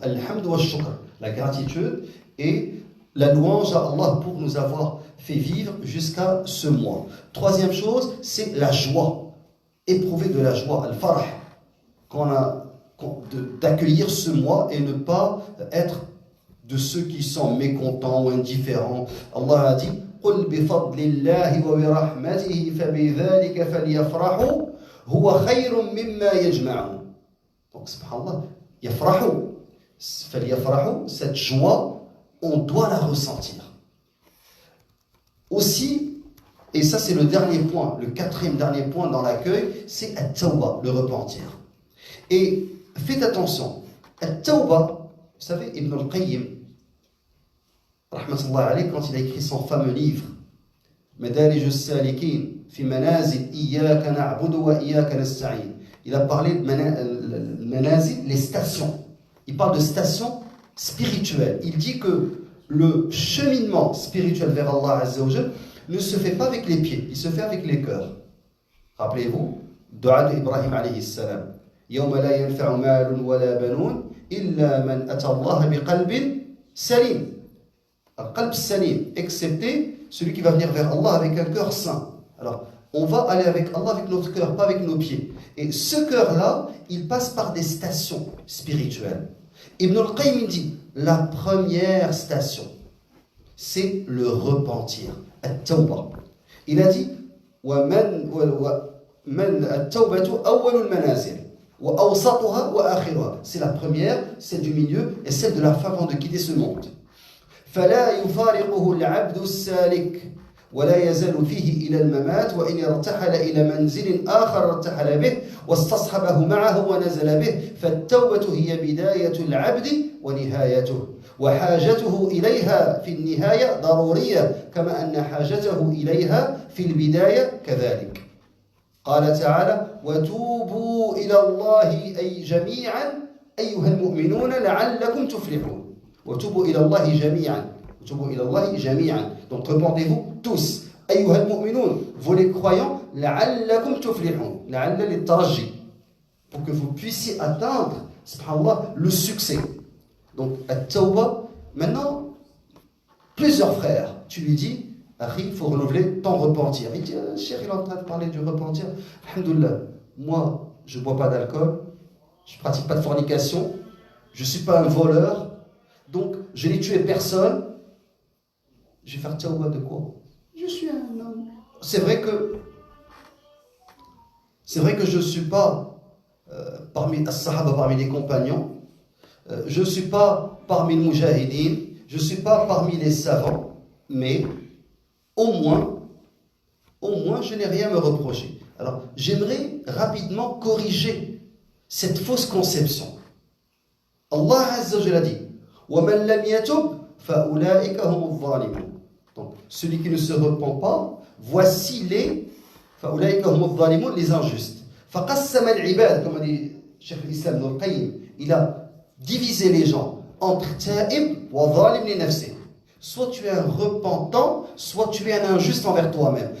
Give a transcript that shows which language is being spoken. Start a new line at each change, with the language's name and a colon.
Arabic: Alhamdu wa shukr,
French: la gratitude et la louange à Allah pour nous avoir fait vivre jusqu'à ce mois. Troisième chose, c'est la joie. Éprouver de la joie, al-farah, d'accueillir ce mois et ne pas être de ceux qui sont mécontents ou indifférents.
Arabic: Allah a dit قُلْ بِفَضْلِ اللَّهِ وَبِرَحْمَتِهِ فَبِذَلِكَ فَلْيَفْرَحُوا هُوَ خَيْرٌ مِمَّا يَجْمَعُونَ.
French: Donc, subhanallah, yafrahu, فَلْيَفْرَحُوا, cette joie, on doit la ressentir. Aussi, et ça c'est le dernier point, le 4e dernier point dans l'accueil, c'est at-tawba, le repentir. Et faites attention, at-tawba, vous savez, Ibn al-Qayyim, rahmatullah alayhi, quand il a écrit son fameux livre, Madarij as-Salikin, fi manazil iyyaka na'budu wa iyyaka nasta'in, il a parlé de manazil, les stations. Il parle de stations spirituelles. Il dit que le cheminement spirituel vers Allah Azza wa Jalla ne se fait pas avec les pieds, il se fait avec les cœurs. Rappelez-vous,
Arabic: dua d'Ibrahim alayhi salam. يوم لا ينفع مال ولا بنون إلا من أتى الله بقلب سليم. القلب
French: salim, excepté celui qui va venir vers Allah avec un cœur sain. Alors, on va aller avec Allah avec notre cœur, pas avec nos pieds. Et ce cœur-là, il passe par des stations spirituelles. Ibn al-Qayyim dit, la première station, c'est le repentir, at-tawbah. Il a dit,
Arabic: at-tawbatu awwalul manazil, wa awsatuha wa akhiruha.
French: C'est la première, celle du milieu et celle de la fin avant de quitter ce monde.
Arabic: فلا يفارقه العبد السالك ولا يزال فيه إلى الممات وإن ارتحل إلى منزل آخر ارتحل به واستصحبه معه ونزل به فالتوبة هي بداية العبد ونهايته وحاجته إليها في النهاية ضرورية كما أن حاجته إليها في البداية كذلك. قال تعالى وتوبوا إلى الله أي جميعا أيها المؤمنون لعلكم تفلحون. وتوبوا إلى الله جميعا. وتوبوا إلى الله جميعا.
French: Donc repentez-vous tous.
Arabic: أيها المؤمنون,
French: vous les croyants,
Arabic: لعلكم تفلحون. لعل للترجي.
French: Pour que vous puissiez atteindre, subhanallah, le succès. Donc, at-tawbah, maintenant, plusieurs frères, tu lui dis, Akhi, il faut renouveler ton repentir. Il dit, Cheikh, il est en train de parler du repentir. Alhamdoulilah, moi, je ne bois pas d'alcool, je ne pratique pas de fornication, je ne suis pas un voleur, donc je n'ai tué personne. Je vais faire tawbah de quoi? Je suis un homme. C'est vrai que je ne suis pas parmi as-sahaba, parmi les compagnons. Je ne suis pas parmi les mujahidines. Je ne suis pas parmi les savants. Mais au moins, je n'ai rien à me reprocher. Alors, j'aimerais rapidement corriger cette fausse conception. Allah Azza wa Jalla dit
Arabic: وَمَنْ لَمْ يَتُبْ فَأُولَٰئِكَ هُمُ الظَّالِمُونَ.
French: Donc, celui qui ne se repent pas, voici les
Arabic: فَأُولَٰئِكَ هُمُ الظَّالِمُونَ,
French: les injustes.
Arabic: فَقَسَّمَ الْعِبَادِ,
French: comme a dit Cheikh l'Islam Ibn al-Qayyim, il a divisé les gens entre
Arabic: ta'ib wa zalim li nafsi.
French: Soit tu es un repentant, soit tu es un injuste envers toi-même.